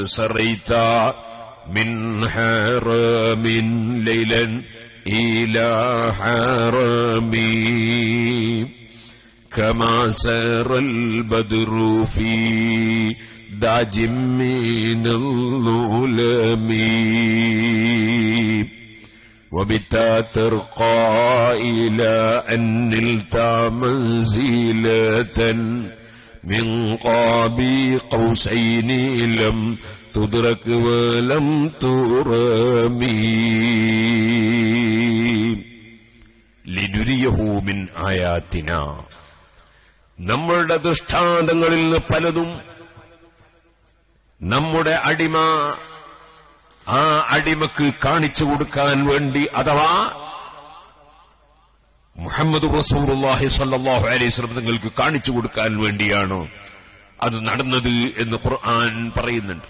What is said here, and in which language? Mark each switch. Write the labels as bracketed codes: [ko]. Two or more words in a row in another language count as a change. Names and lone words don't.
[ar] سريت من حرم ليلا إلى حرم كما سرى البدر في داج من الظلم وبتا ترقى إلى أن نلت منزلة من قاب قوسين لم تدرك ولم ترمي لنريه من آياتنا. [ml] നമ്മളുടെ ദൃഷ്ടാന്തങ്ങളിൽ നിന്ന് പലതും നമ്മുടെ അടിമ ആ അടിമക്ക് കാണിച്ചു കൊടുക്കാൻ വേണ്ടി, അഥവാ മുഹമ്മദ് [ar] رسول الله صلى الله عليه وسلم [ml] തങ്ങൾക്ക് കാണിച്ചു കൊടുക്കാൻ വേണ്ടിയാണ് അത് നടന്നത് എന്ന് ഖുർആൻ പറയുന്നുണ്ട്.